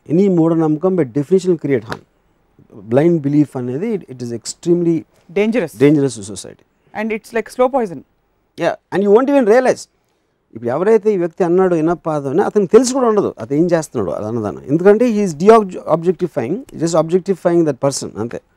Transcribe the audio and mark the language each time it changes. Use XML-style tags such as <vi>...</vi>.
<en>Any</en> <te>మూఢనమ్మకం</te> <en>by definition will create harm. Blind belief అనేది it is extremely dangerous to society. And it's like slow poison. Yeah, and you won't even realize.</en> <te>ఇప్పుడు ఎవరైతే ఈ వ్యక్తి అన్నాడో ఇనపాదం అని అతనికి తెలిసి కూడా ఉండదు అతను ఏం చేస్తున్నాడు అది అన్నదాన్ని. ఎందుకంటే</te> <en>he is objectifying, just objectifying that person అంతే.</en>